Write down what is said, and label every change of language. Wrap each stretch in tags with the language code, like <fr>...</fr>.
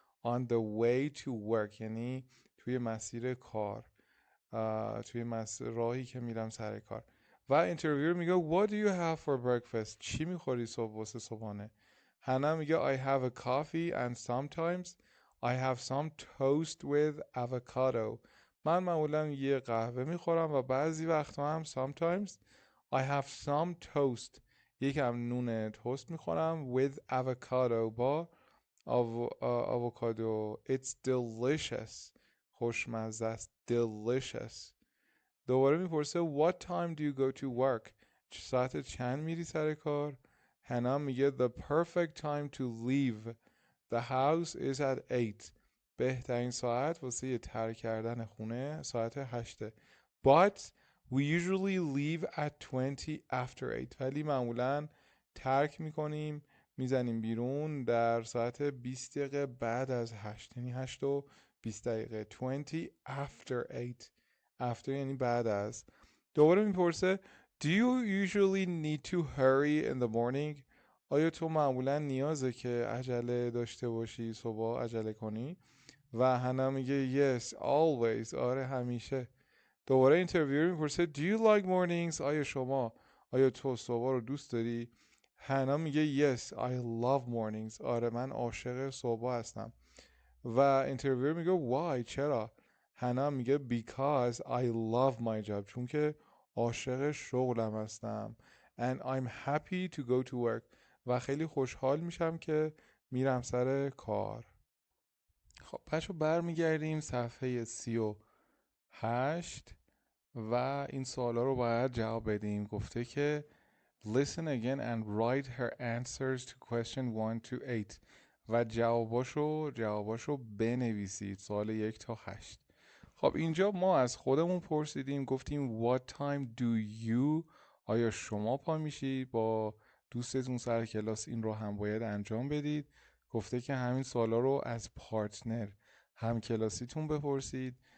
<en>On the way to work</en> <fa>یعنی توی مسیر کار، توی راهی که میرم سر کار. و اینترویور میگه</fa> <en>What do you have for breakfast?</en> <fa>چی میخوری واسه صبحانه؟ هنا میگه</fa> <en>I have a coffee and sometimes I have some toast with avocado.</en> <fa>من معمولا یه قهوه میخورم و بعضی وقتا هم</fa> <en>sometimes I have some toast.</en> <fa>یکم نون توست میخورم</fa> <en>with avocado</en> <fa>با avocado.</fa> <en>It's delicious.</en> <fa>خوشمزه است.</fa> <en>Delicious.</en> <fa>دوباره میپرسه</fa> <en>What time do you go to work?</en> <fa>ساعت چند میری سر کار؟ هنا میگه</fa> <en>The perfect time to leave the house is at 8.</en> <fa>بهترین ساعت واسه ترک کردن خونه ساعت 8.</fa> <en>But we usually leave at 20 after 8.</en> <fa>ولی معمولا ترک میکنیم میزنیم بیرون در ساعت 20 دقیقه بعد از 8. یعنی 8 و 20 دقیقه.</fa> <en>20 after 8.</en> <fa>after یعنی بعد از.</fa> <en>دوباره میپرسه Do you usually need to hurry in the morning?</en> <fa>آیا تو معمولا نیازه که عجله داشته باشی صبح عجله کنی؟ و هنا میگه</fa> <en>Yes, always.</en> <fa>آره همیشه. دوباره اینترویور میپرسه</fa> <en>Do you like mornings?</en> <fa>آیا تو صبح رو دوست داری؟ هنا میگه</fa> <en>Yes, I love mornings.</en> <fa>آره من عاشق صبح هستم. و اینترویور میگه</fa> <en>Why?</en> <fa>چرا؟ هنا میگه</fa> <en>Because I love my job.</en> <fa>چون که عاشق شغلم هستم.</fa> <en>And I'm happy to go to work.</en> <fa>و خیلی خوشحال میشم که میرم سر کار. خب بچه برمیگردیم صفحه 38 و این سوالا رو باید جواب بدیم. گفته که</fa> <en>Listen again and write her answers to question 1 to 8</en> <fa>و جواباشو بنویسید. سوال 1 تا 8. خب اینجا ما از خودمون پرسیدیم گفتیم</fa> <en>What time do you؟</en> <fa>آیا شما پا میشید؟ با دوستتون سر کلاس این رو هم باید انجام بدید. گفته که همین سوالا رو از پارتنر هم کلاسیتون بپرسید.</fa>